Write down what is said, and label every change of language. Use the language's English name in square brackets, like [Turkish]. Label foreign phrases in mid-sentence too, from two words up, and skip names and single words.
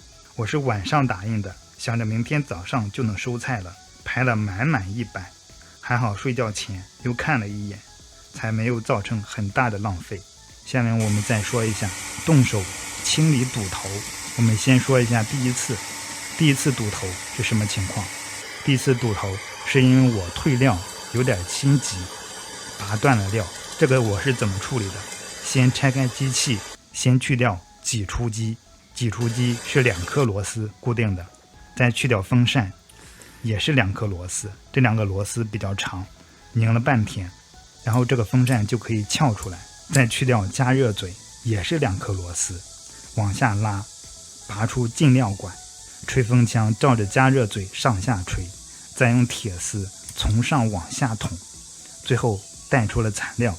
[Chinese] 我是晚上打印的，想着明天早上就能收菜了，排了滿滿1版。還好睡覺前又看了一眼，才沒有造成很大的浪費。下面我們再說一下動手清理堵頭。我們先說一下第一次堵頭是什麼情況。第一次堵頭是因為我退料有點心急，拔斷了料。這個我是怎麼處理的？先拆開機器，先去掉擠出機，擠出機是2顆螺絲固定的，再去掉风扇，也是2顆螺絲，這2個螺絲比較長，拧了半天，然後這個風扇就可以撬出来，再去掉加熱嘴，也是2顆螺絲，往下拉，拔出进料管，吹风槍照着加熱嘴上下吹，再用鐵絲從上往下捅，最後帶出了材料。